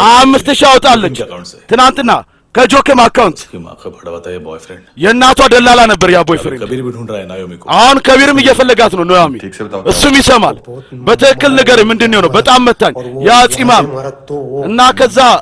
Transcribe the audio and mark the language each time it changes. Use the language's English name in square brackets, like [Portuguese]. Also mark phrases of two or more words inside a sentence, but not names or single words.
[Amharic] 5000 አወጣለች ትናንትና ከጆኬም አካውንት [Hindi] की माँ का बड़ा बताया बॉयफ्रेंड [Amharic] የእናቷ ደላላ ነበር ያ ቦይፍሬንድ [Hindi] कबीर भी ढूंढ रहा है नायोमी को [Amharic] አሁን ከቢርም እየፈለጋት ነው ኖያሚ እሱም ይሰማል በትክክል ነገር ምንድነው ነው በጣም መታኝ ያ ጺማም እና ከዛ